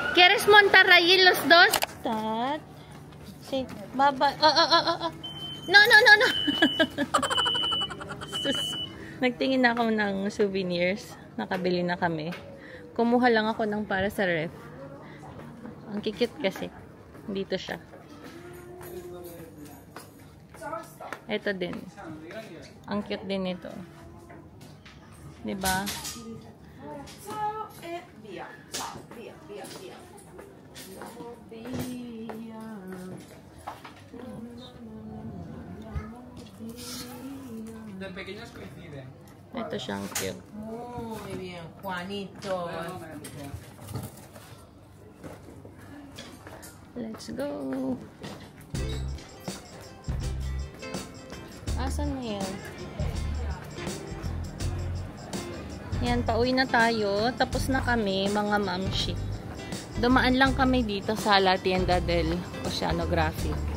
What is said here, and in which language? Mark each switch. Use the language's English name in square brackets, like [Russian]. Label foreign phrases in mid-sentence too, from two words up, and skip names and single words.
[Spanish] ¿Quieres montar ahí los dos? [English] Dad? Say, baba. No. [Filipino] Nagtingin na ako ng souvenirs. Nakabili na kami. Kumuha lang ako ng para sa ref. Ang kikit kasi. Dito siya. Ito din. Ang cute din ito. Diba? Ito siyang cute. [Spanish] Muy bien, Juanito. [English] Let's go. [Filipino] Asan na yun? Yan, pauwi na tayo. Tapos na kami, mga mamshi. Dumaan lang kami dito sa La Tienda del Oceanographic.